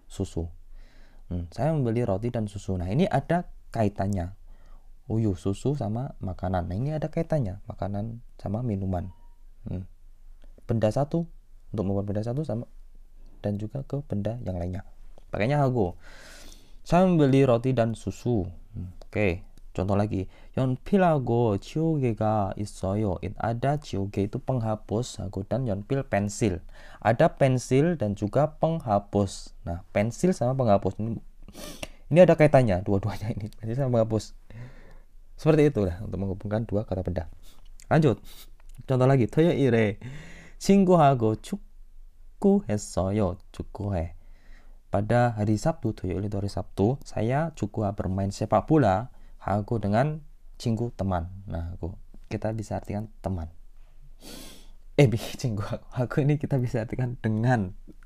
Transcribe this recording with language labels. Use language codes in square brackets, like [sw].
[id] susu. Saya membeli roti dan susu. Nah, ini ada kaitannya. Uyu, susu sama makanan. Nah, ini ada kaitannya, makanan sama minuman. Benda satu, untuk membuat benda satu sama dan juga ke benda yang lainnya. Pakainya hago. Saya membeli roti dan susu. Oke. Contoh lagi, [ko] 연필하고 지우개가 있어요. [id] Ada 지우개 itu penghapus, hago dan 연필 pensil. Ada pensil dan juga penghapus. Nah, pensil sama penghapus ini ada kaitannya, dua-duanya ini, pensil sama penghapus. Seperti itulah untuk menghubungkan dua kata benda. Lanjut. Contoh lagi, [ko] 토요일에 친구하고 축구했어요. 축구해. [id] Pada hari Sabtu, 토요일 itu hari Sabtu, saya 축구와 bermain sepak bola hago dengan 친구 teman. Nah, kita bisa artikan teman. 친구 hago ini kita bisa artikan dengan.